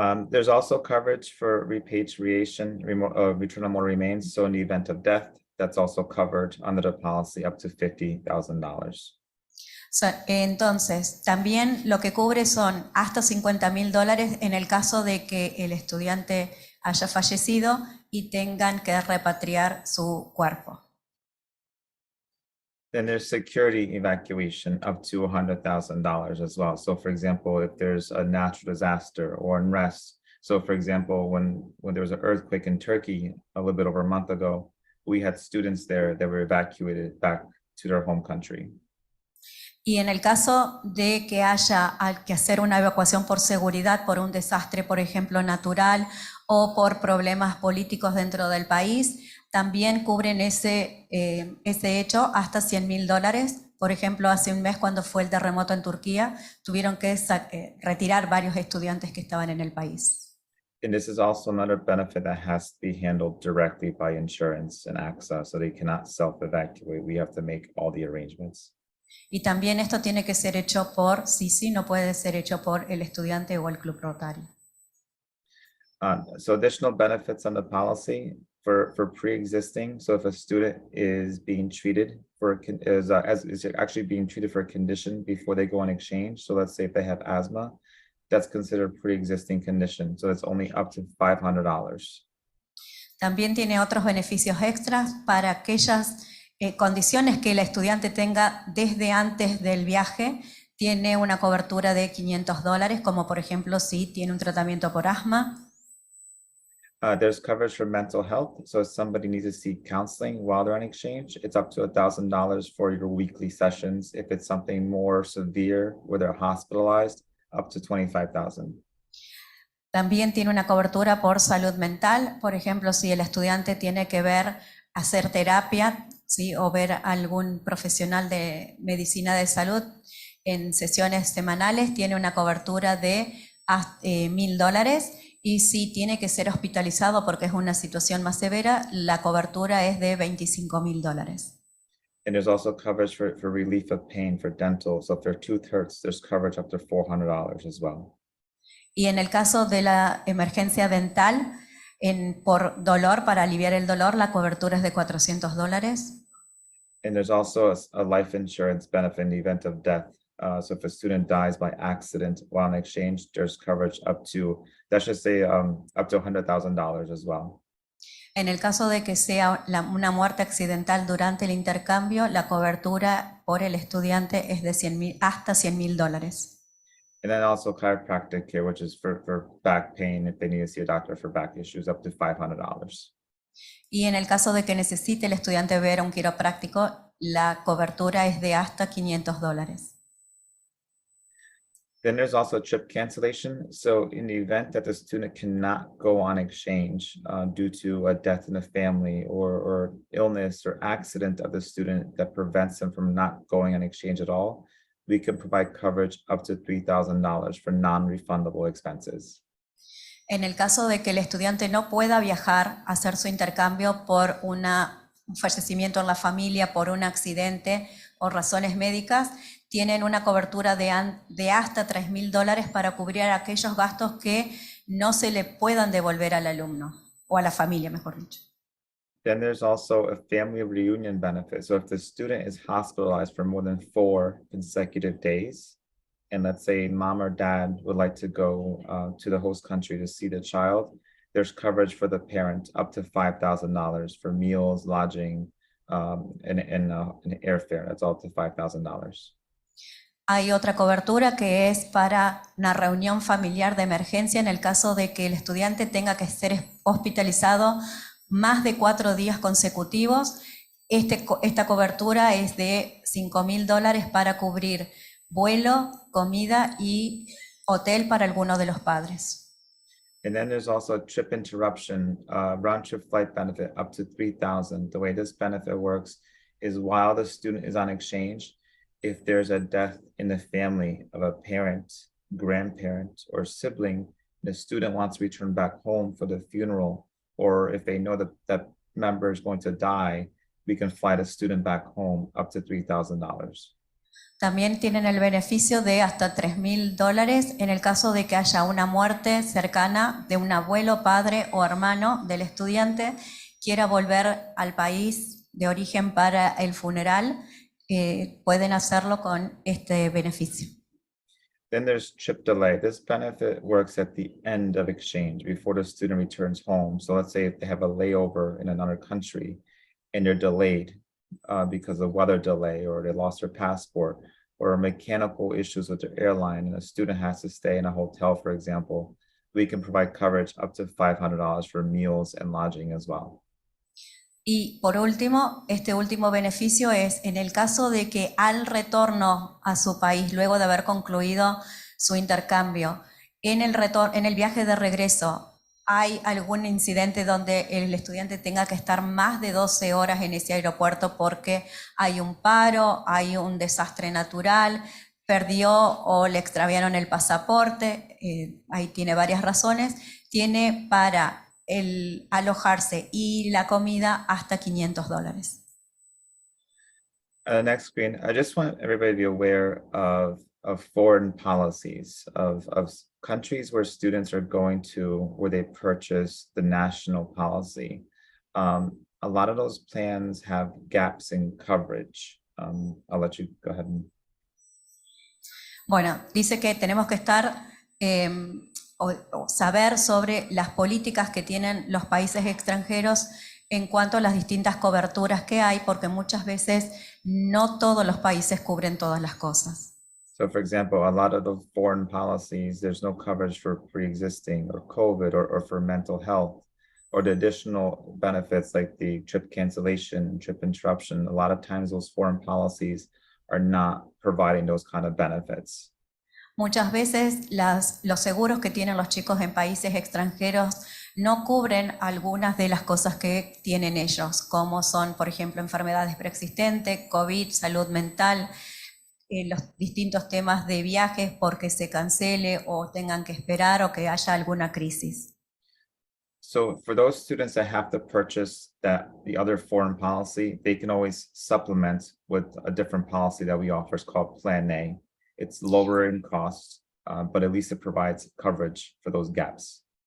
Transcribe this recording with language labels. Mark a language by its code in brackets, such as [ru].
[en] There's also coverage for repatriation, return of more remains. So in the event of death, that's also covered under the policy up to $50,000. [es] Entonces, también lo que cubre son hasta $50,000 en el caso de que el estudiante haya fallecido y tengan que repatriar su cuerpo. [en] Then there's security evacuation up to $100,000 as well. So for example, if there's a natural disaster or unrest. So for example, when there was an earthquake in Turkey a little bit over a month ago, we had students there that were evacuated back to their home country. [es] Y en el caso de que haya que hacer una evacuación por seguridad, por un desastre, por ejemplo, natural o por problemas políticos dentro del país, también cubren ese hecho hasta $100,000. Por ejemplo, hace un mes cuando fue el terremoto en Turquía, tuvieron que retirar varios estudiantes que estaban en el país. [en] And this is also another benefit that has to be handled directly by insurance and AXA, so they cannot self-evacuate. We have to make all the arrangements. [es] Y también esto tiene que ser hecho por CISI, no puede ser hecho por el estudiante o el club Rotario. [en] So additional benefits on the policy for pre-existing. So if a student is being treated for is actually being treated for a condition before they go on exchange. So let's say if they have asthma, that's considered pre-existing condition. So it's only up to $500. [es] También tiene otros beneficios extras para aquellas condiciones que el estudiante tenga desde antes del viaje. Tiene una cobertura de $500, como por ejemplo si tiene un tratamiento por asma. [en] There's coverage for mental health. So if somebody needs to seek counseling while they're on exchange, it's up to $1,000 for your weekly sessions. If it's something more severe where they're hospitalized, up to $25,000. [es] También tiene una cobertura por salud mental. Por ejemplo, si el estudiante tiene que hacer terapia, ¿sí? O ver a algún profesional de medicina de salud en sesiones semanales, tiene una cobertura de $1,000. Y si tiene que ser hospitalizado porque es una situación más severa, la cobertura es de $25,000. [en] And there's also coverage for relief of pain for dental. So if their tooth hurts, there's coverage up to $400 as well. [es] Y en el caso de la emergencia dental, por dolor, para aliviar el dolor, la cobertura es de $400. [en] And there's also a life insurance benefit in the event of death. So if a student dies by accident while on exchange, there's coverage up to, that should say up to $100,000 as well. [es] En el caso de que sea una muerte accidental durante el intercambio, la cobertura por el estudiante es de hasta $100,000. [en] And then also chiropractic care, which is for back pain, if they need to see a doctor for back issues, up to $500. [es] Y en el caso de que necesite el estudiante ver a un quiropráctico, la cobertura es de hasta $500. [en] Then there's also trip cancellation. So in the event that the student cannot go on exchange due to a death in the family or illness or accident of the student that prevents them from not going on exchange at all, we can provide coverage up to $3,000 for non-refundable expenses. [es] En el caso de que el estudiante no pueda viajar a hacer su intercambio por un fallecimiento en la familia, por un accidente o razones médicas, tienen una cobertura de hasta $3,000 para cubrir aquellos gastos que no se le puedan devolver al alumno, o a la familia, mejor dicho. [en] Then there's also a family reunion benefit. So if the student is hospitalized for more than 4 consecutive days, and let's say mom or dad would like to go to the host country to see the child, there's coverage for the parent up to $5,000 for meals, lodging, and airfare. That's all up to $5,000. [es] Hay otra cobertura que es para una reunión familiar de emergencia en el caso de que el estudiante tenga que ser hospitalizado más de 4 días consecutivos. Esta cobertura es de $5,000 para cubrir vuelo, comida y hotel para alguno de los padres. [en] And then there's also a trip interruption, round trip flight benefit up to $3,000. The way this benefit works is while the student is on exchange, if there's a death in the family of a parent, grandparent, or sibling, the student wants to return back home for the funeral, or if they know that that member is going to die, we can fly the student back home up to $3,000. [es] También tienen el beneficio de hasta $3,000 en el caso de que haya una muerte cercana de un abuelo, padre o hermano del estudiante, quiera volver al país de origen para el funeral, pueden hacerlo con este beneficio. [en] Then there's trip delay. This benefit works at the end of exchange before the student returns home. So let's say if they have a layover in another country and they're delayed because of weather delay, or they lost their passport, or mechanical issues with their airline, and a student has to stay in a hotel, for example, we can provide coverage up to $500 for meals and lodging as well. [es] Y por último, este último beneficio es en el caso de que al retorno a su país, luego de haber concluido su intercambio, en el viaje de regreso, hay algún incidente donde el estudiante tenga que estar más de 12 horas en ese aeropuerto porque hay un paro, hay un desastre natural, perdió o le extraviaron el pasaporte, ahí tiene varias razones, tiene para el alojarse y la comida hasta $500. [en] Next screen, I just want everybody to be aware of foreign policies of countries where students are going to, where they purchase the national policy. A lot of those plans have gaps in coverage. I'll let you go ahead and. [es] Bueno, dice que tenemos que estar o saber sobre las políticas que tienen los países extranjeros en cuanto a las distintas coberturas que hay, porque muchas veces no todos los países cubren todas las cosas. [en] So for example, a lot of the foreign policies, there's no coverage for pre-existing or COVID or for mental health or the additional benefits like the trip cancellation, trip interruption. A lot of times those foreign policies are not providing those kind of benefits. [es] Muchas veces los seguros que tienen los chicos en países extranjeros no cubren algunas de las cosas que tienen ellos, como son, por ejemplo, enfermedades preexistentes, COVID, salud mental, los distintos temas de viajes porque se cancele o tengan que esperar o que haya alguna crisis. [en] So for those students that have to purchase the other foreign policy, they can always supplement with a different policy that we offer. It's called Plan A. It's lower in cost, but at least it provides coverage for those gaps.